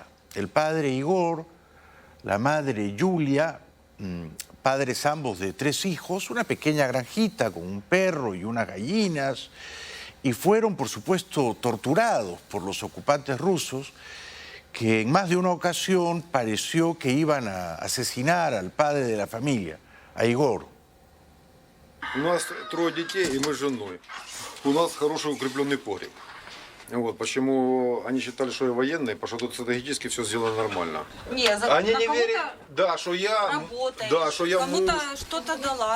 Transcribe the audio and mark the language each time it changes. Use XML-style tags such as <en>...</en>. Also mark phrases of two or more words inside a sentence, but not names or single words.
<es>El padre Igor, la madre Yulia, padres ambos de 3 hijos, una pequeña granjita con un perro y unas gallinas, y fueron, por supuesto, torturados por los ocupantes rusos, que en más de una ocasión pareció que iban a asesinar al padre de la familia, a Igor.</es> <ru>У нас 3 детей, и мы с женой. У нас хороший укрепленный погреб. Вот, почему они считали, что я военный, потому что тут стратегически все сделано нормально. Они не верят, да, что я, да, что я муж, что-то дала.</ru>